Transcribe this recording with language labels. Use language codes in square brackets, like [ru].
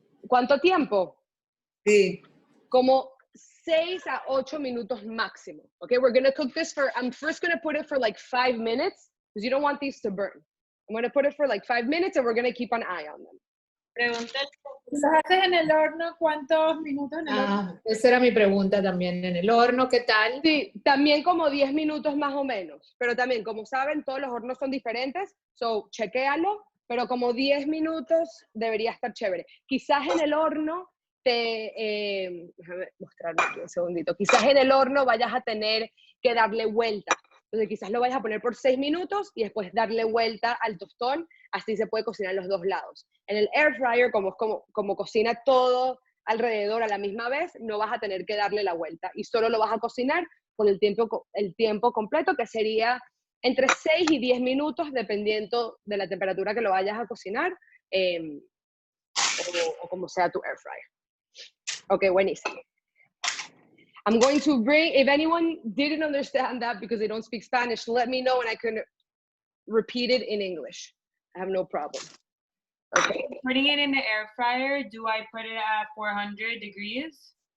[es] ¿Cuánto tiempo? sí. Como 6 a 8 minutos máximo. [en] Okay, we're gonna cook this for, I'm first gonna put it for like 5 minutes, because you don't want these to burn. I'm gonna put it for like 5 minutes, and we're gonna keep an eye on them. [es] Pregúntale. ¿Los haces en el horno? ¿Cuántos minutos en el horno? Esa era mi pregunta también. ¿En el horno qué tal? Sí, también como 10 minutos más o menos, pero también, como saben, todos los hornos son diferentes, so chequéalo, pero como 10 minutos debería estar chévere. Quizás en el horno déjame mostrarlo aquí un segundito, quizás en el horno vayas a tener que darle vuelta. Entonces quizás lo vayas a poner por 6 minutos y después darle vuelta al tostón, así se puede cocinar los 2 lados. En el air fryer, como cocina todo alrededor a la misma vez, no vas a tener que darle la vuelta y solo lo vas a cocinar por el tiempo completo, que sería entre 6 y 10 minutos, dependiendo de la temperatura que lo vayas a cocinar, o como sea tu air fryer. Ok, buenísimo. [en] I'm going to bring, if anyone didn't understand that because they don't speak Spanish, let me know and I can repeat it in English. I have no problem. Okay. Putting it in the air fryer, do I put it at 400 degrees?